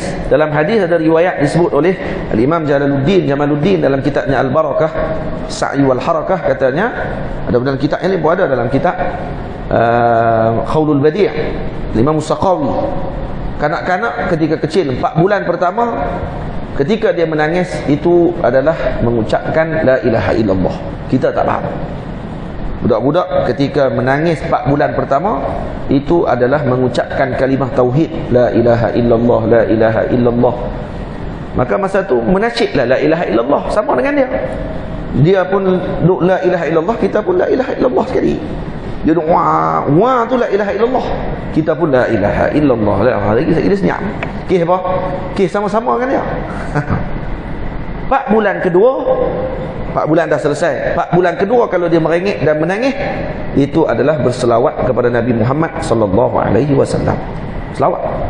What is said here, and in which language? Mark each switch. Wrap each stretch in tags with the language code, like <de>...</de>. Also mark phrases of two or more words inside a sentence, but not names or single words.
<ms>Dalam hadis ada riwayat disebut oleh Al-Imam Jamaluddin dalam kitabnya Al-Barakah Sa'i wal Harakah, katanya ada dalam kitab ini pun ada dalam kitab Khawlul Badi' Imam Saqawi. Kanak-kanak ketika kecil 4 bulan pertama, ketika dia menangis, itu adalah mengucapkan</ms> <ar>لا إله إلا الله.</ar> <ms>Kita tak faham. Budak-budak ketika menangis 4 bulan pertama, itu adalah mengucapkan kalimah tauhid,</ms> <ar>لا إله إلا الله، لا إله إلا الله.</ar> <ms>Maka masa tu menasyidlah</ms> <ar>لا إله إلا الله</ar> <ms>sama dengan dia. Dia pun</ms> <ar>لا إله إلا الله,</ar> <ms>kita pun</ms> <ar>لا إله إلا الله</ar> <ms>sekali. Dia doa, wah tu</ms> <ar>لا إله إلا الله,</ar> <ms>kita pun</ms> <ar>لا إله إلا الله.</ar> <ms>Lagi dia senyap. Okey apa? Okey, sama-sama dengan dia. 4 bulan kedua, 4 bulan dah selesai. 4 bulan kedua kalau dia merengek dan menangis, itu adalah berselawat kepada Nabi Muhammad</ms> <ar>صلى الله عليه وسلم.</ar> <ms>Selawat.</ms>